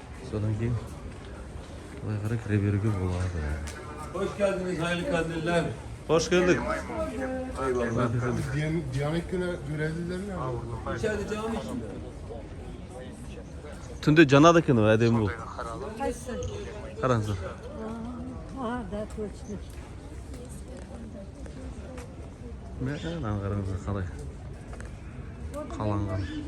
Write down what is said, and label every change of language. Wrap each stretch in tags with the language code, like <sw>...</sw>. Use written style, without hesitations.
<kk>Содан кейін былай қарай кіре беруге болады.</kk> <tr>Hoş geldiniz, hayırlı kandiller. Hoş geldik. Diyanet günü görevlileri ne? İçeride cami içinde.</tr> <kk>Түнде жанады екен ғой, әдемі бұл. Қайсы? Қараңыздар.</kk> <ru>Да, точно.</ru> <kk>Мына қараңыздар қалай. Қаланған.</kk>